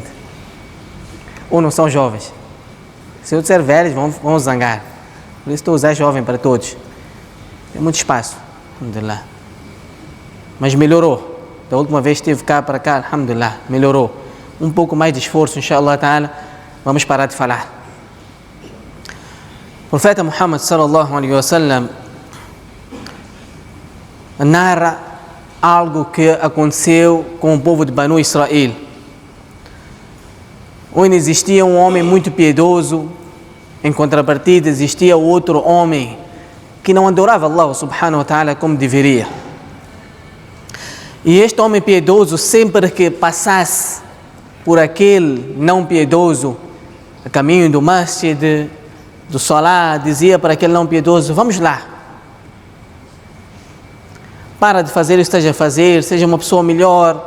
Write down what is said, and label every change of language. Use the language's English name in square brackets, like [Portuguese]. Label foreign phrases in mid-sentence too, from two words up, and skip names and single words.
[Portuguese] Ou não são jovens? Se eu disser velhos, vão zangar. Por isso estou a usar jovem para todos. Tem muito espaço, alhamdulillah. Mas melhorou. Da última vez que estive cá para cá, alhamdulillah, melhorou. Um pouco mais de esforço, [Arabic] إن شاء الله تعالى, [Portuguese] vamos parar de falar. O profeta Muhammad [Arabic] صلى الله عليه وسلم [Portuguese] narra algo que aconteceu com o povo de Banu Israel, onde existia um homem muito piedoso, em contrapartida existia outro homem que não adorava [Arabic] الله سبحانه وتعالى [Portuguese] como deveria. E este homem piedoso, sempre que passasse por aquele não piedoso, a caminho do masjid, do salah, dizia para aquele não piedoso: vamos lá, para de fazer o que esteja a fazer, seja uma pessoa melhor.